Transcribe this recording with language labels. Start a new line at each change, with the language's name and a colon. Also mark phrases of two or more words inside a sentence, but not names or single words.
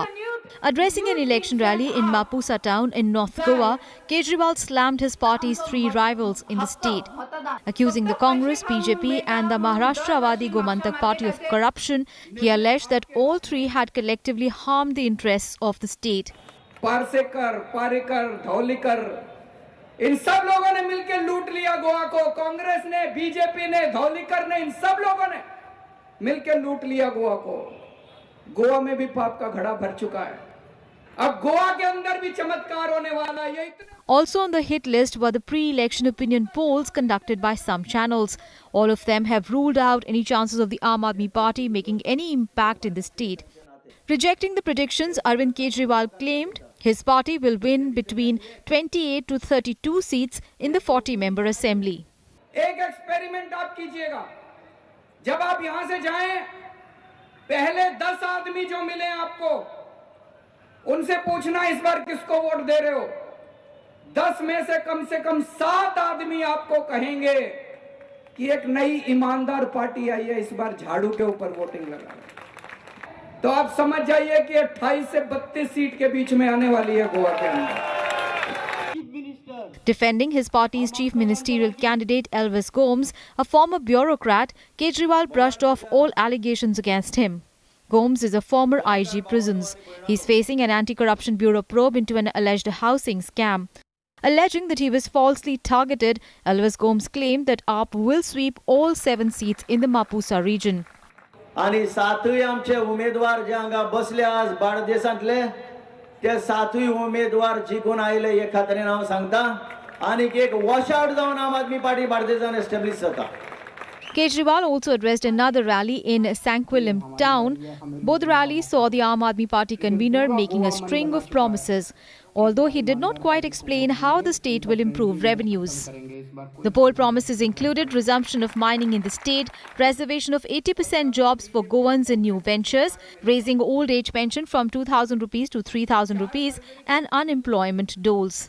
English: Addressing an election rally in Mapusa town in North Goa, Kejriwal slammed his party's 3 rivals in the state, accusing the Congress, BJP and the Maharashtra-Wadi Gomantak party of corruption. He alleged that all 3 had collectively harmed the interests of the state.
Hindi: पारसेकर, पारेकर, धौलीकर, इन सब लोगों ने मिलकर लूट लिया गोवा को। कांग्रेस ने, बीजेपी ने, धौलीकर ने, इन सब लोगों ने मिलकर लूट लिया गोवा को। गोवा में भी पाप का घड़ा भर चुका है। अब गोवा के अंदर भी चमत्कार होने वाला है।
English: Also on the hit list were the pre-election opinion polls conducted by some channels. All of them have ruled out any chances of the Aam Aadmi Party making any impact in the state. Rejecting the predictions, Arvind Kejriwal claimed his party will win between 28 to 32 seats in the 40-member assembly.
Hindi: एक एक्सपेरिमेंट आप कीजिएगा। जब आप यहां से जाएं, पहले 10 आदमी जो मिले आपको, उनसे पूछना इस बार किसको वोट दे रहे हो। 10 में से कम 7 आदमी आपको कहेंगे कि एक नई ईमानदार पार्टी आई है, इस बार झाड़ू के ऊपर वोटिंग लगा रहे। तो आप समझ जाइए कि 28 से 32 सीट के बीच में आने वाली है गोवा के अंदर।
English: Defending his party's chief ministerial candidate Elvis Gomes, a former bureaucrat, Kejriwal brushed off all allegations against him. Gomes is a former IG prisons. He's facing an anti-corruption bureau probe into an alleged housing scam. Alleging that he was falsely targeted, Elvis Gomes claimed that AAP will sweep all 7 seats in the Mapusa region.
Konkani: आणि 7 आमचे उमेदवार जे हांगा बसले आज बाळदेसांतले ते 7 उमेदवार जिखून आयले हे खात्रीन हांव सांगता आणि एक वॉशआउट जावन आम आदमी पार्टी बाळदेसान एस्टॅब्लिश जाता.
English: Kejriwal also addressed another rally in Sanquilim town. Both rallies saw the Aam Aadmi Party convener making a string of promises. although he did not quite explain how the state will improve revenues. The poll promises included resumption of mining in the state, preservation of 80% jobs for Goans in new ventures, raising old age pension from 2,000 rupees to 3,000 rupees, and unemployment doles.